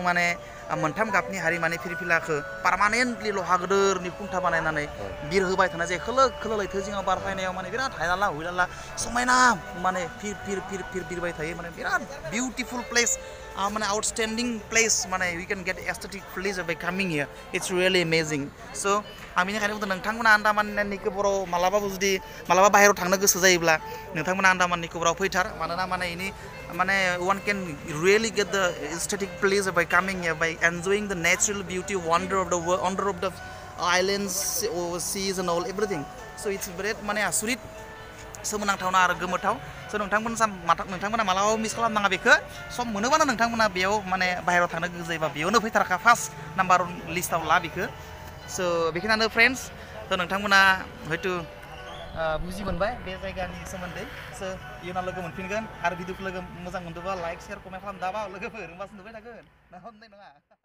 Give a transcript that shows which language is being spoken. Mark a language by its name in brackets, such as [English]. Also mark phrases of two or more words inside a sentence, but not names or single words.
[Bodo] माने मोनथाम गाबनि हारिमानि फिरफिलाखौ पार्मानेन्टलि लहा गोदोरनि खुन्था बानायनानै बिरहोबाय थानाय जायो खोलो लैथो जिङाव बार फैनायाव माने बिराद हायलाला हुइलाला समायना माने फिर बिरबाय थायो माने बिराद [English] beautiful place [Bodo] माने [English] outstanding place [Bodo] माने [English] we can get aesthetic place by coming here it's really amazing [Bodo] स' आं बेनिखायनो बुंदों नोंथांमोना आन्दामान एन्ड निकबाराव मालाबा बाहेरायाव थांनो गोसो जायोब्ला नोंथांमोना आन्दामान निकबाराव फैथार मानोना [English] माने one can really get the aesthetic pleasure by coming here by enjoying the natural beauty wonder of the islands seas and all everything so it's very [Bodo] माने आसुरित सोमोनांथावना आरो गोमोथाव स' नोंथांमोना मालाबाबो मिस खालामनाङा बेखौ सम मोनोबानो नोंथांमोना बेयाव माने बाहेरायाव थांनो गोसो जायोबा बेयावनो फैथारखा [English] first number [Bodo] लिस्टआव ला बेखौ स' बेखिनियानो फ्रेन्ड्स थ' नोंथांमोना हयथ' बुजि मोनबाय बे जायगानि सोमोन्दै स' इयुनाव लोगो मोनफिनगोन आरो भिडिअखौ मोजां मोनदोंबा [English] like share comment [Bodo] खालामदाबा लोगोफोर होमबासो नुबाय थागोन ना हरनाय नङा